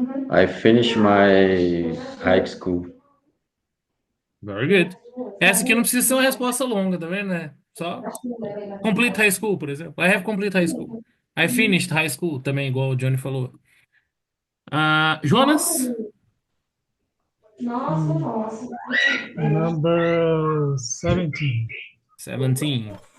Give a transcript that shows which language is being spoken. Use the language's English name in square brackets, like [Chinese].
[English] I finished my high school. Very good. [Portuguese] Essa aqui não precisa ser uma resposta longa, tá vendo, né? Só [English] complete high school, [Portuguese] por exemplo. [English] I have complete high school. I finished high school, [Portuguese] também, igual o Johnny falou. Jonas? Nossa. [English] Number 17. 17.